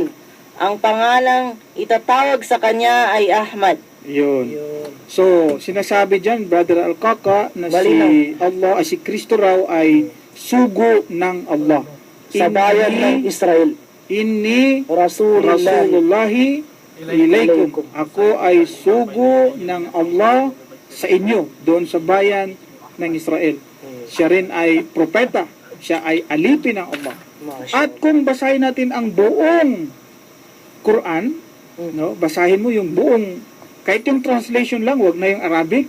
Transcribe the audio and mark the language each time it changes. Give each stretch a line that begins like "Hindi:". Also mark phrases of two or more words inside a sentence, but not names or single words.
Filipino: Ang pangalang itatawag sa kanya ay Ahmad. Yun. So, sinasabi dyan, Brother Alcaka, na si Allah, si Kristo raw ay sugo ng Allah. Sa bayan ng Israel.
Arabic: Inni Rasulullahi ilaykum.
Filipino: Ako ay sugo ng Allah sa inyo, doon sa bayan ng Israel. Siya rin ay propeta. Siya ay alipin ng Allah. At kung basahin natin ang buong Quran, no, basahin mo yung buong, kahit yung translation lang, wag na yung Arabic,